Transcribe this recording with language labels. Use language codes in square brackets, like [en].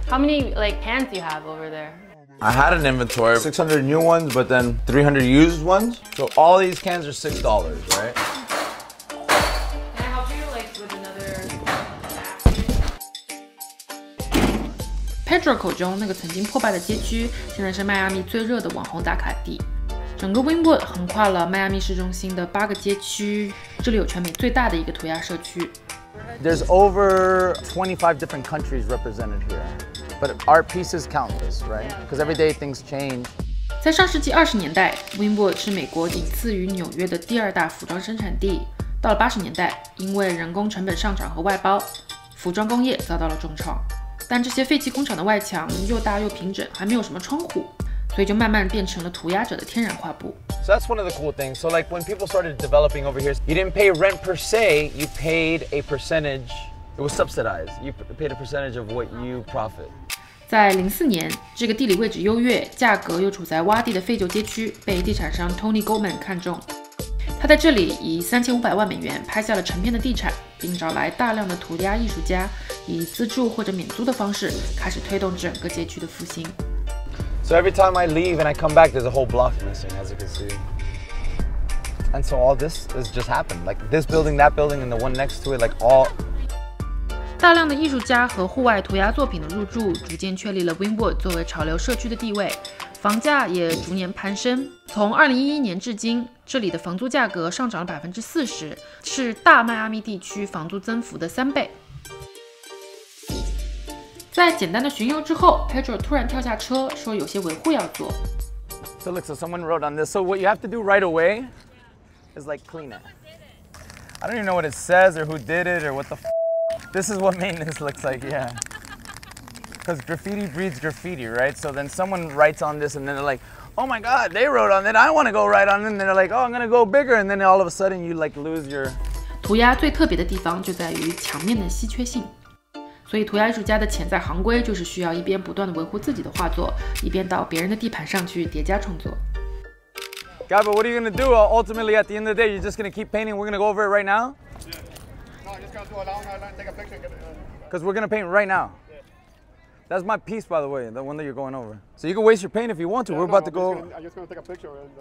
[en] How many like cans do you have over there? I had an inventory of 600 new ones, but then 300 used ones. So all these cans are $6, right? Can I help you like with another? [zh] Pedro 口中那个曾经破败的街区，现在是迈阿密最热的网红打卡地。整个 Wynwood 横跨了迈阿密市中心的8个街区，这里有全美最大的一个涂鸦社区。 [en] There's over 25 different countries represented here, but art pieces count this, right? Because every day things change. [zh] 在上世纪20年代 ，Wynwood 是美国仅次于纽约的第2大服装生产地。到了80年代，因为人工成本上涨和外包，服装工业遭到了重创。但这些废弃工厂的外墙又大又平整，还没有什么窗户。所以就慢慢变成了涂鸦者的天然画布。 [en] So that's one of the cool things. So like when people started developing over here, you didn't pay rent per se, you paid a percentage. It was subsidized. You paid a percentage of what you profit. [zh] 在04年，这个地理位置优越、价格又处在洼地的废旧街区，被地产商 Tony Goldman 看中。他在这里以3500万美元拍下了成片的地产，并找来大量的涂鸦艺术家，以资助或者免租的方式，开始推动整个街区的复兴。 [en] So every time I leave and I come back, there's a whole block missing, as you can see. And so all this has just happened. Like this building, that building, and the one next to it, like all. [zh] 大量的艺术家和户外涂鸦作品的入驻，逐渐确立了 Wynwood 作为潮流社区的地位，房价也逐年攀升。从2011年至今，这里的房租价格上涨了40%，是大迈阿密地区房租增幅的3倍。在简单的巡游之后 ，Pedro 突然跳下车，说有些维护要做。 [en] So look, so someone wrote on this. So what you have to do right away is like clean it. I don't even know what it says or who did it or what the. This is what maintenance looks like, yeah. Because graffiti breeds graffiti, right? So then someone writes on this and then they're like, oh my God, they wrote on it. I want to go write on it. And they're like, oh, I'm gonna go bigger. And then all of a sudden you like lose your. [zh] 涂鸦最特别的地方就在于墙面的稀缺性。所以，涂鸦艺术家的潜在行规就是需要一边不断的维护自己的画作，一边到别人的地盘上去叠加创作。 [en] God, but what are you gonna do? Ultimately, at the end of the day, you're just gonna keep painting. We're gonna go over it right now. Yeah. No, just gonna do a long line, take a picture. Because we're gonna paint right now. Yeah. That's my piece, by the way, the one that you're going over. So you can waste your paint if you want to. Yeah, we're about to go. I'm just gonna take a picture.